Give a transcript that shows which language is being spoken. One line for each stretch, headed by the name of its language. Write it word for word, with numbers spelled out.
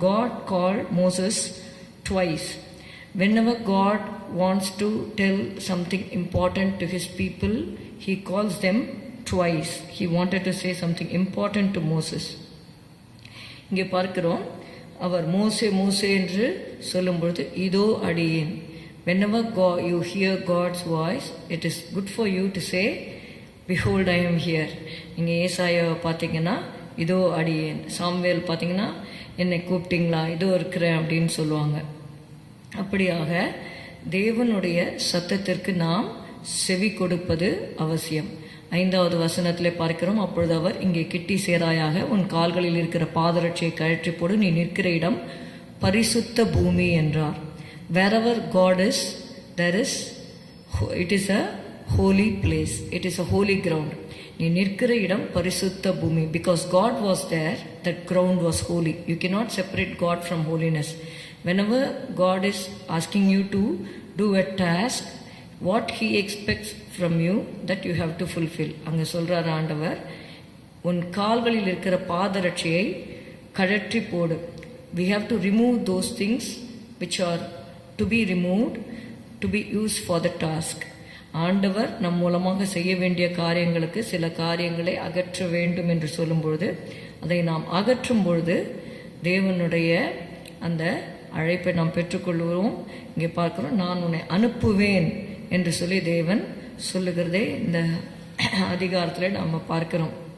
English: God called Moses twice. Whenever God wants to tell something important to his people, he calls them twice. He wanted to say something important to Moses.
Tamil: இங்கே பார்க்கிறோம், அவர் மோசே மோசே என்று சொல்லும் பொழுது இதோ அடியேன்.
English: Whenever God, you hear God's voice, it is good for you to say, behold I am here.
Tamil: நீங்கள் ஏசாயாவை பார்த்தீங்கன்னா இதோ அடியேன், சாமுவேல் பார்த்தீங்கன்னா என்னை கூப்பிட்டீங்களா இதோ இருக்கிறேன் அப்படின்னு சொல்லுவாங்க. அப்படியாக தேவனுடைய சத்தத்திற்கு நாம் செவி கொடுப்பது அவசியம். ஐந்தாவது வசனத்திலே பார்க்கிறோம், அப்பொழுது அவர் இங்கே கிட்டி சேராயாக உன் கால்களில் இருக்கிற பாதரட்சியை கழற்றி போடு, நீ நிற்கிற இடம் பரிசுத்த பூமி என்றார்.
English: wherever God is, there is, it is a holy place, it is a holy ground.
Tamil: நீ நிற்கிற இடம் பரிசுத்த பூமி.
English: because God was there, that ground was holy. You cannot separate God from holiness. whenever God is asking you to do a task, what he expects from you, that you have to fulfill.
Tamil: அங்க சொல்றார் ஆண்டவர், உன் கால்களில் இருக்கிற பாதரட்சையை கழற்றி போடு.
English: we have to remove those things which are to be removed, to be used for the task.
Tamil: ஆண்டவர் நம் மூலமாக செய்ய வேண்டிய காரியங்களுக்கு சில காரியங்களை அகற்ற வேண்டும் என்று சொல்லும் பொழுது, அதை நாம் அகற்றும் பொழுது தேவனுடைய அந்த அழைப்பை நாம் பெற்றுக்கொள்கிறோம். இங்கே பார்க்கிறோம், நான் உன்னை அனுப்புவேன் என்று சொல்லி தேவன் சொல்லுகிறதே இந்த அதிகாரத்தில் நாம் பார்க்கிறோம்.